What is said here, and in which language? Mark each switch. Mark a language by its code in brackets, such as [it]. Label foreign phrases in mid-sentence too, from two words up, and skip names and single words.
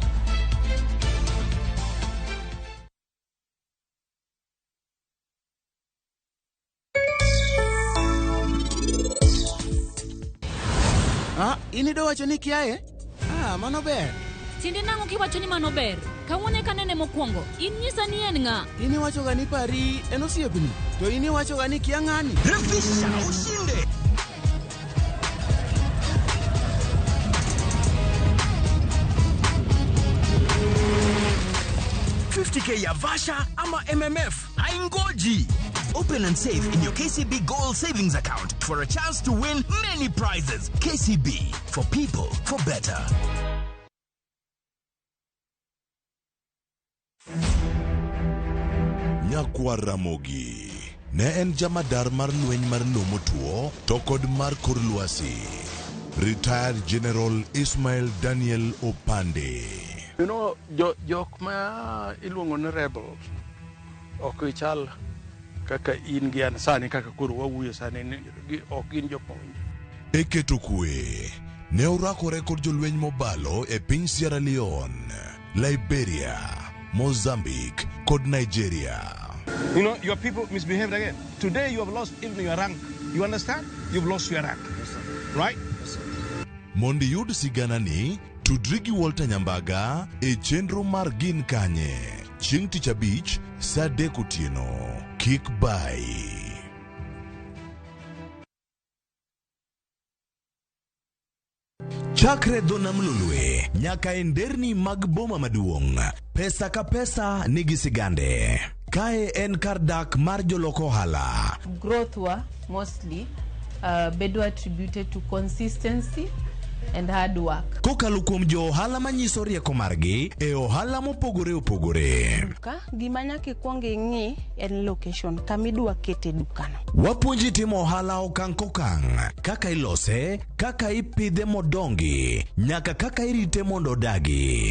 [luo] Inido wacho ni kiaye? Mano ber. Tinde nang'o kiwacho ni mano ber? Kawuone kanene mokwongo, in nyisa ni en ng'a? Ini wacho ga ni pari en osiepni, to ini wacho ga ni kia ng'ani. [sw] Refisha ushinde. $50K ya Vasha ama MMF haingoji. [en] Open and save in your KCB Gold Savings Account for a chance to win many prizes. KCB, for people, for better. [luo] Nyakwara Mogi ne en jamadar mar lweny mar lomo tuo to kod mar kor lwasi. [en] Retired General Ismail Daniel Opande. You know, [luo] jok ma iluongo ni rebels ok ichal kaka in gi an sani kaka koro wawuoyo sani ok gin jopuonj. Eketo kwe ne orakore kod jolweny mobalo e piny Sierra Leone, Liberia, Mozambique kod Nigeria. [en] You know, your people misbehaved again. Today you have lost even your rank. You understand? You've lost your rank. Yes, sir. Right? Yes, sir. [luo] Mondi yud sigana ni tudri gi Walter Nyambaga e chenro mar Gin Kanye. chieng' tich abich saa 3 otieno. Kik bai. Chakre dho nam lolwe nyaka e nderni mag boma maduong', pesa ka pesa nigi sigande. Kae en kar dak mar joloko ohala. [en] Growth wa mostly bedo attributed to consistency and hard work. [luo] Kokalo kuom jo ohala manyiso rieko margi e ohala mopogore opogore. Gima nyaka ikwong ing'i en location kamidwa kete dukano. Wapuonji timo ohala okang' kokang', kaka ilose, kaka ipidhe modongi, nyaka kaka irite mondo odagi.